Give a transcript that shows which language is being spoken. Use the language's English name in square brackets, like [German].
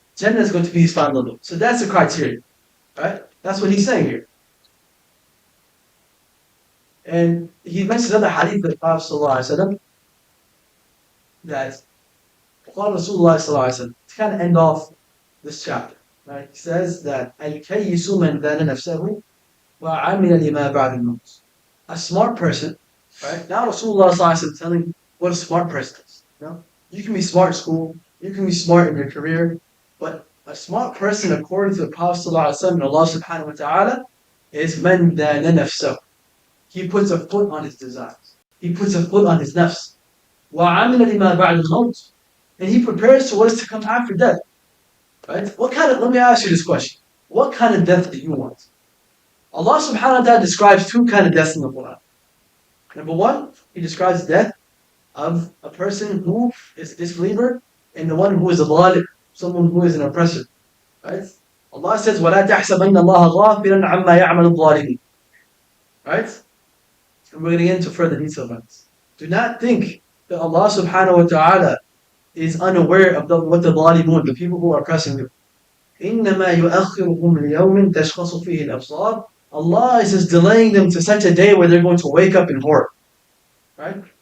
[English] Jannah is going to be his final abode. So that's the criteria. Right? That's what he's saying here. And he mentions another hadith of the Prophet ﷺ that [Arabic] قال رسول الله صلى الله عليه وسلم, [English] to kind of end off this chapter. Right? He says that [Arabic] الْكَيِّسُ مَنْ دَانَ نَفْسَهُ وَعَمِلَ لِمَا بَعْدَ الْمَوْتِ. [English] A smart person, right? Now Rasulullah is telling what a smart person is. You can be smart in school, you can be smart in your career, but a smart person, according to the Prophet ﷺ and Allah subhanahu wa ta'ala, is [Arabic] مَنْ دَانَ نَفْسَهُ. [English] He puts a foot on his desires. He puts a foot on his nafs. [Arabic] وَعَمِلَ لِمَا بَعْدَ الْمَوْتِ. [English] And he prepares for what is to come after death. Right? Let me ask you this question. What kind of death do you want? Allah subhanahu wa ta'ala describes two kind of deaths in the Quran. Number one, He describes death of a person who is a disbeliever and the one who is a zalim, someone who is an oppressor. Right? Allah says, [Arabic] وَلَا تَحْسَبَنَّ اللَّهَ غَافِلًا عَمَّا يَعْمَلُ الظَّالِمِينَ. [English] Right? And we're going to get into further detail about this. Do not think that Allah subhanahu wa ta'ala is unaware of what the zalimun, the people who are oppressing you. [Arabic] إِنَّمَا يُؤَخِّرُهُمْ لِيَوْمٍ تَشْخَصُ فِيهِ الْأَبْصَارِ [English] Allah is just delaying them to such a day where they're going to wake up in horror. Right?